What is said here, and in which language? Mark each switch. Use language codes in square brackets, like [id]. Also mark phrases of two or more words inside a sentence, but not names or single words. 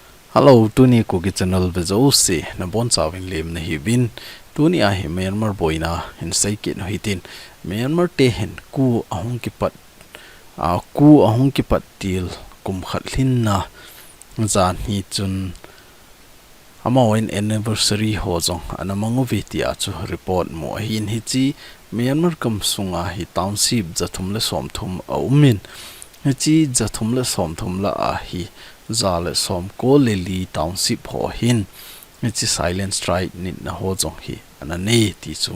[tcz] Hello, tuni KUKI channel bezo se na bon chawing lem na hi bin tuni a hi Myanmar boina in saike no hitin Myanmar te hen ku ahung ki pat til kum khat hlin na zan hi chun amawen anniversary ho jong anamangu vitia chu report mo hin hi chi Myanmar kam sunga hi township jathum le somthum a umin hi chi jathum le somthum la a hi zale som ko le li township ho hin chi silent strike nit na ho jong hi anane ti chu